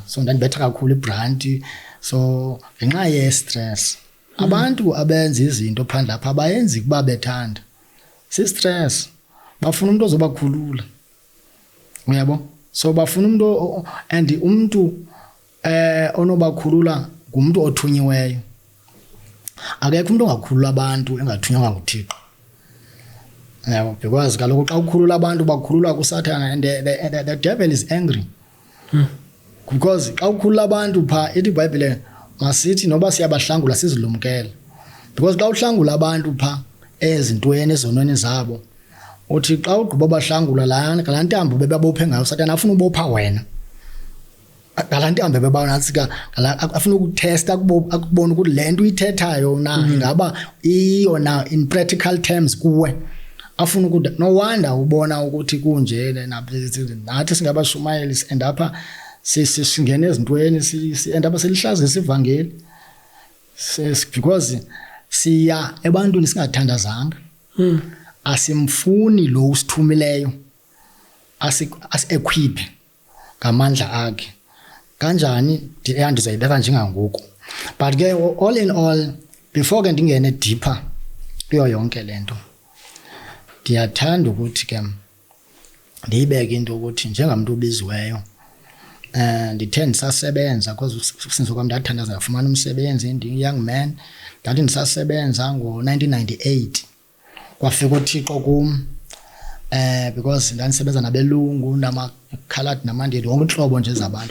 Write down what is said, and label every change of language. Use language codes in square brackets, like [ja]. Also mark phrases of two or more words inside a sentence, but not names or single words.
[xh] So ndandibetha kakhulu ibranti. So ngenxa ye-stress, abantu abenza izinto phandle apha abayenzi kuba bethanda, si-stress, bafuna umuntu ozobakhulula, uyabo. So bafuna umuntu, and umuntu onobakhulula ngumuntu othunyiweyo. Akekho umuntu ongakhulula abantu engathunywanga nguThixo. Yeah, because kaloku xa ukhulula abantu bakhululwa kuSathana, [en] and the devil is angry. [xh] Because xa ukhulula abantu pha ithi iBhayibhile masithi noba siyabahlangula sizilumkele. Because xa uhlangula abantu pha ezintweni ezonweni zabo, uthi xa ugqiba bahlangula laa ntambo bebabophe ngayo uSathana afuna ubopha wena. Galaa ntambo bebanatsi afuna ukutesta akubona ukuthi le nto uyithethayo na ingaba iyo na [en] in practical terms [xh] kuwe. Afuna ukuthi [en] no wonder [xh] ubona ukuthi kunje nathi singabashumayeli and apha singene ezintweni and apha selihlazisa ivangeli, because siya ebantwini singathandazanga. Asimfuni lo usithumileyo asi-equip ngamandla akhe. Kanjani ndizayibeka njengangoku. But ke [en] all in all, [xh] before ke ndingene deeper kuyo yonke lento, ndiyathanda ukuthi ke ndiyibeke into ukuthi njengamuntu obiziweyo, ndithe ndisasebenza because ukusindiswa kwam ndathandaza ndafumana umsebenzi, ndi- [en] young man, [xh] ndathi ndisasebenza ngo-1998 kwafika uThixo kum, because ndandisebenza nabelungu namakhaladi namandeli wonke intlobo nje zabantu.